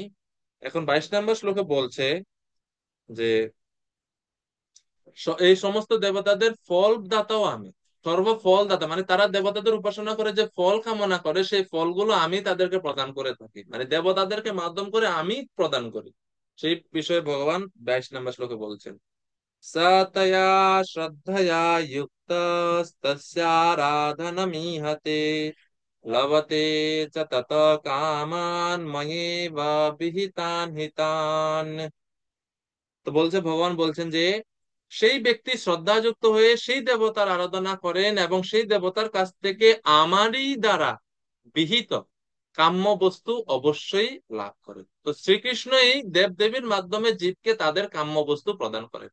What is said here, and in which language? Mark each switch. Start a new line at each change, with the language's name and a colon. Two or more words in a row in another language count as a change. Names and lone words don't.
Bangla: এখন 22 নম্বর শ্লোকে বলছে যে এই সমস্ত দেবতাদের ফল দাতাও আমি, সর্বফল দাতা, মানে তারা দেবতাদের উপাসনা করে যে ফল কামনা করে, সেই ফলগুলো আমি তাদেরকে প্রদান করে থাকি, মানে দেবতাদেরকে মাধ্যম করে আমি প্রদান করি। সেই বিষয়ে ভগবান 22 নম্বর শ্লোকে বলছেন
Sanskrit: स तया श्रद्धया युक्तस्तस्याराधनमीहते लभते च तत कामान् मयेव विहितान् हितान्।
Bangla: তো বলছে ভগবান বলছেন যে সেই ব্যক্তি শ্রদ্ধাযুক্ত হয়ে সেই দেবতার আরাধনা করেন এবং সেই দেবতার কাছ থেকে আমারই দ্বারা বিহিত কাম্য বস্তু অবশ্যই লাভ করেন। তো শ্রীকৃষ্ণই দেব দেবীর মাধ্যমে জীবকে তাদের কাম্য বস্তু প্রদান করেন।